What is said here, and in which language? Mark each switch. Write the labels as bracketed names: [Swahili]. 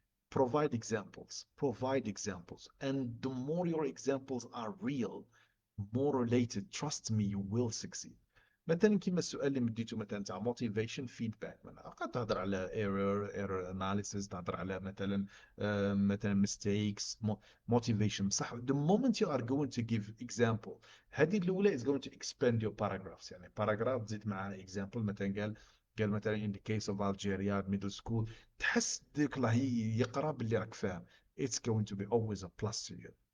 [English] Provide examples, and the more your examples are real, more related, trust me, you will succeed. [Arabic] مثلا كيما السؤال اللي مديته مثلا تاع motivation feedback، من قد تهضر على error analysis، تهضر على مثلا mistakes motivation، بصح [English] the moment you are going to give example، [Arabic] هذه الأولى [English] is going to expand your paragraphs. [Arabic] يعني paragraph تزيد معها example. مثلا قال مثلا [English] in the case of Algeria middle school، [Arabic] تحس ديك الله يقرا باللي راك فاهم. [English] It's going to be always a plus to you.